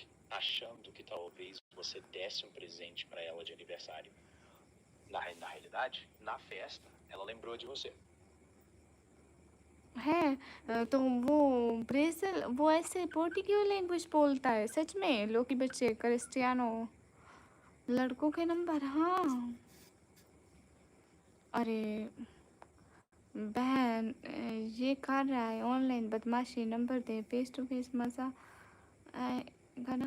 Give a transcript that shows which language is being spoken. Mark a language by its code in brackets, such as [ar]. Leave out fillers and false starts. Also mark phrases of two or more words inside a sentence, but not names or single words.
[pt] Achando que talvez você desse um presente para ela de aniversário. Na realidade, na festa, ela lembrou de você. [hi] है तो वो ब्रेजिल वो ऐसे [en] Portuguese language [hi] बोलता है सच में। लोकी बच्चे क्रिस्टियानो लड़कों के नंबर, हाँ। अरे बहन ये कर रहा है ऑनलाइन बदमाशी, नंबर दे, [en] face to face [hi] मज़ा आएगा ना।